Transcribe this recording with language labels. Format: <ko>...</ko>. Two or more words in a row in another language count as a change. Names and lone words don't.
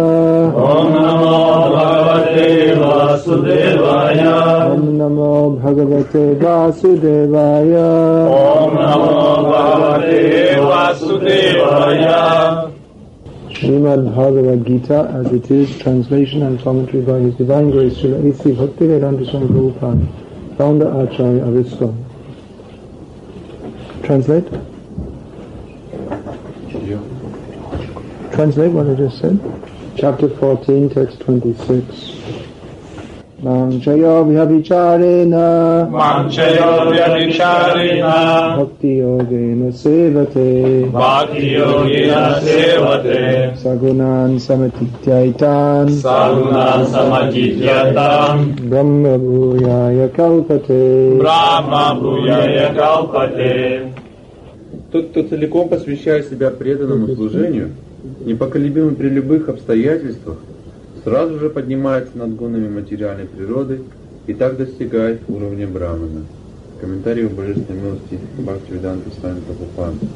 <sa>ॐ नमो भगवते वासुदेवाय. ॐ नमो भगवते वासुदेवाय. ॐ नमो भगवते वासुदेवाय.</sa> <en>Srimad Bhagavad-gita as it is, translation and commentary by His Divine Grace Srila A.C. Bhakti-Vedanta Swami Prabhupada, founder Acharya of ISKCON. Translate? Translate what I just said. Chapter 14, text 26.</en> <sa>मां च योऽव्यभिचारेण भक्ति योगेन सेवते स गुणान् समतीत्यैतान् ब्रह्म भूयाय कल्पते.</sa> <ru>Тот, кто целиком посвящает себя преданному служению, непоколебимым при любых обстоятельствах, сразу же поднимается над гунами материальной природы и так достигает уровня Брахмана. Комментарий о божественной милости Бхакти-Веданта Свами Прабхупады.</ru>